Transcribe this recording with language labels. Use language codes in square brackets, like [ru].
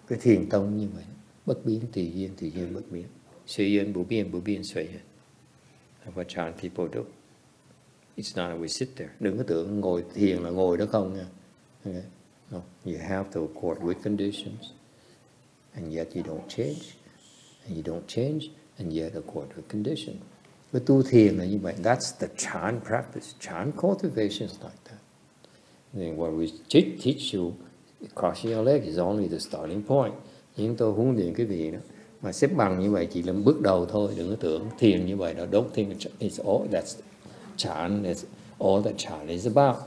[vi] Cái thiền tông như vậy, bất biến tùy duyên bất biến, suy yên bù biên suy yên. [en] That's what Chan people do. It's not that we sit there. [vi] Đừng có tưởng ngồi thiền là ngồi đó không nha. [en] Okay? No, you have to accord with conditions, and yet you don't change, and you don't change, and yet accord with conditions. [vi] Cái tu thiền là như vậy. [en] That's the Chan practice. Chan cultivation is like that. And what we teach you, crossing your leg is only the starting point. [vi] Nhưng tôi huấn luyện cái vị đó, mà xếp bằng như vậy chỉ là bước đầu thôi. Đừng có tưởng thiền như vậy đó. [en] Don't think it's all that's Chan. That's all that Chan is about.